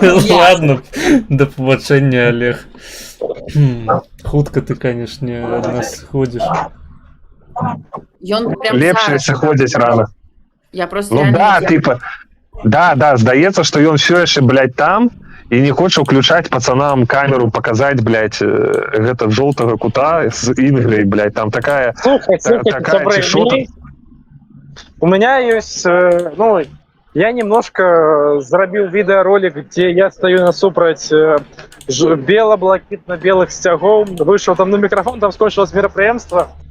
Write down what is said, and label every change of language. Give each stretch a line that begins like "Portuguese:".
Russian: Ладно, до побачення, Олег.
Belarusian: Хутка ты, конечно, ад нас ходишь. Лепш, если ходзіць рано.
Russian: Я просто
Belarusian: ну да, типа, да, здаецца, што ён все яшчэ, блядь, там і не хоча ўключаць пацанам камеру, показать, блядь, гэта жоўтага кута з Інгрэй, блядь, там такая цішота.
Russian: У меня есть, ну, я немножко зарабил видеоролик, где я стою насупраць бело-блакитно-белых сцягоў, вышел там на микрофон, там скончилось мерапрыемства.